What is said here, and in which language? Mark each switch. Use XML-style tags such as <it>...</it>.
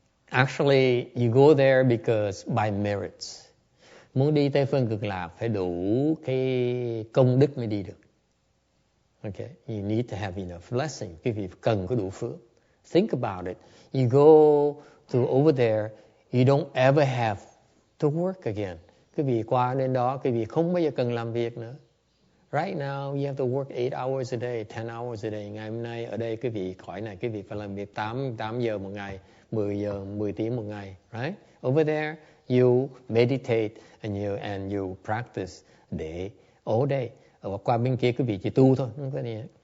<en>Actually, you go there because by merits.</en> <vi>Muốn đi Tây Phương Cực Lạc phải đủ cái công đức mới đi được.</vi> <en>Okay, you need to have enough blessing.</en> <vi>Quý vị cần có đủ phước.</vi> <en>Think about it. You go to over there, you don't ever have to work again.</en> <vi>Quý vị qua đến đó, quý vị không bao giờ cần làm việc nữa.</vi> <en>Right now, you have to work 8 hours a day, 10 hours a day.</en> <vi>Ngày hôm nay ở đây quý vị khỏi này, quý vị phải làm việc 8 giờ một ngày, 10 tiếng một ngày, right?</vi> <en>Over there, you meditate and you practice all day.</en> <vi>Ở qua bên kia quý vị chỉ tu thôi, không có gì.</vi>